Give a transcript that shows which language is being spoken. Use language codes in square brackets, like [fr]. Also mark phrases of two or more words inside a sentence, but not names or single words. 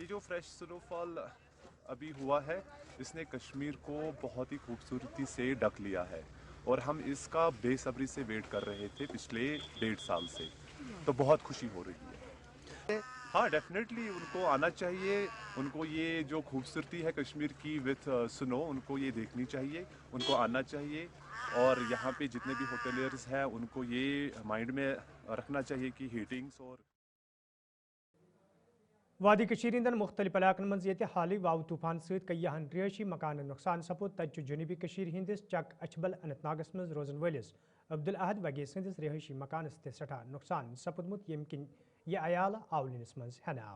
[ur] یہ جو [en] fresh snowfall [ur] ابھی ہوا ہے، اس نے کشمیر کو بہت ہی خوبصورتی سے ڈھک لیا ہے، اور ہم اس کا بے صبری سے ویٹ کر رہے تھے پچھلے 1.5 سال سے، تو بہت خوشی ہو رہی ہے. ہاں ڈیفینیٹلی ان کو آنا چاہیے، ان کو یہ جو خوبصورتی ہے کشمیر کی [en] with snow, [ur] ان کو یہ دیکھنی چاہیے، ان کو آنا چاہیے، اور یہاں پہ جتنے بھی ہوٹلیئرز ہیں ان کو یہ مائنڈ میں رکھنا چاہیے کہ ہیٹنگز اور [ks] वादी कशीर इंदन मुख्तलिफ इलाकन मज ये हाली वाव तूफान सहित कईयान रिहायशी मकान नुकसान सपुद, तज जुनूबी कशीर हिंदिस चक अछबल अनंतनागस मज रोजन वलिस अब्दुल अहद वगी संदिस रिहायशी मकान सठा नुकसान सपुदमुत यम किन यह अयाल आवलिनस मज हेन आव।